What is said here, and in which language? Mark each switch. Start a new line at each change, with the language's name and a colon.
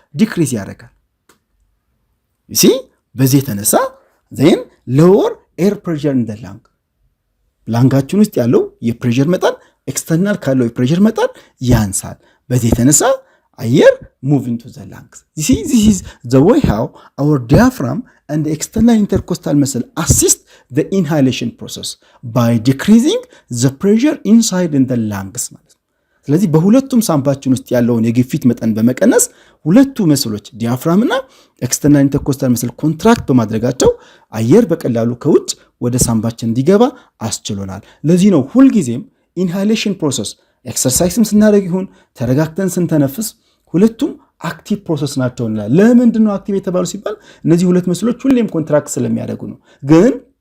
Amharic: ዲክሪዝ ያደርጋል። ሲ በዚህ የተነሳ
English: ዜን ሎወር ኤር ፕሬሸር ኢን ዘ ላንግ
Amharic: ላንጋችን ውስጥ ያለው የፕሬሸር መጠን ኤክስተርናል ካለው የፕሬሸር መጠን ያንሳል። በዚህ የተነሳ
English: air move into the lungs. This is the way how our diaphragm and the external intercostal muscle assist the inhalation process by decreasing the pressure inside in the lungs.
Amharic: ስለዚህ በሁለቱም ሳምባችን ውስጥ ያለውን የግፊት መጠን በመቀነስ ሁለቱ መስሎች ዲያፍራም እና ኤክስተርናል ኢንተርኮስታል መስል ኮንትራክት በማድረጋቸው አየር በቀላሉ ከውጭ ወደ ሳምባችን እንዲገባ አስችሎናል። ለዚህ ነው ሁልጊዜም ኢንሃሌሽን ፕሮሰስ ኤክሰርሳይስም ስናደርግ ይሁን ተረጋግተን ስንተነፍስ ሁለቱም አክቲቭ ፕሮሰስ ናቸው እንላለን። ለምንድን ነው አክቲቭ የተባሉ ሲባል እነዚህ ሁለት መስሎች ሁሌም ኮንትራክት ስለሚያደርጉ ነው። ግን